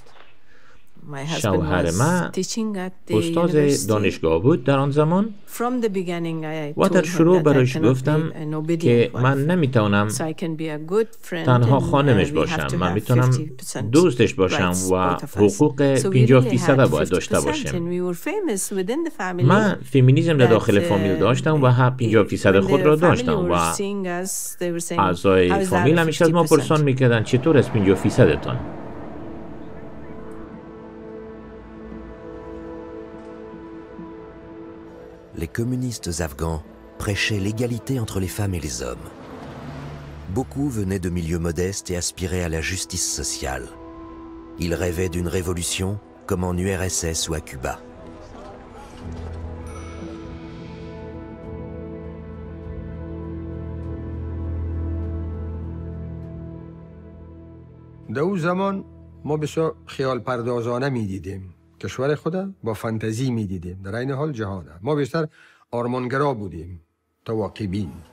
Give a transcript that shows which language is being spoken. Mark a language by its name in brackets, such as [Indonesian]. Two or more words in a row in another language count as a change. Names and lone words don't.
[Persian] شوهر من استاد دانشگاه بود در آن زمان و در شروع برایش گفتم که من نمیتونم تنها خانمش باشم، من میتونم دوستش باشم و حقوق 50% باید داشته باشم. من فمینیسم در داخل فامیل داشتم و 50% خود را داشتم و اعضای فامیل همیشه از ما پرسان میکردن چطور از 50% تان؟ [French] Les communistes afghans prêchaient l'égalité entre les femmes et les hommes. Beaucoup venaient de milieux modestes et aspiraient à la justice sociale. Ils rêvaient d'une révolution comme en URSS ou à Cuba. [Persian] در اون زمان ما بسیار خیال پردازانه می‌دیدیم. کشور خود با فانتزی می‌دیدیم. در این حال جهان ما بیشتر آرمانگرا بودیم تا واقع‌بین.